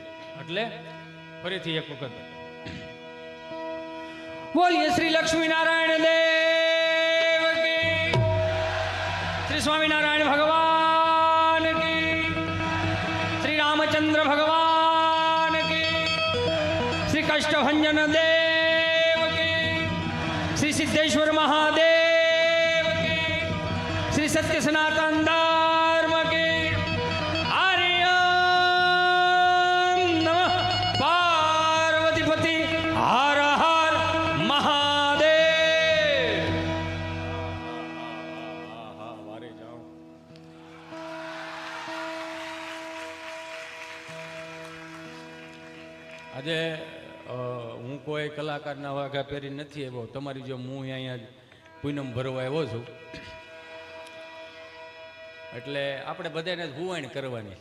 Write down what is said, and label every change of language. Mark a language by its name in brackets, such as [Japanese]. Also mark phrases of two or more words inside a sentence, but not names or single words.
[Gujarati] એટલે ફરીથી એક વખત બોલીએ શ્રી લક્ષ્મીનારાયણ દેવ કી, શ્રી સ્વામિનારાયણ ભગવાન કી, શ્રી રામચંદ્ર ભગવાન કી, શ્રી કષ્ટભંજન દેવ કી, શ્રી સિદ્ધેશ્વર મહાદેવ કી, [Hindi] श्री सत्य सनातन धर्म के। [Sanskrit] हरि ओम नमः पार्वतीपति हर हर महादेव। [Hindi] वारे जाओ। [Gujarati] આજે હું કોઈ કલાકારના વાઘા પહેરી નથી આવ્યો, તમારી જો હું અહીંયા પૂનમ ભરવા આવ્યો છું, એટલે આપણે બધાને હુવાણ કરવાની।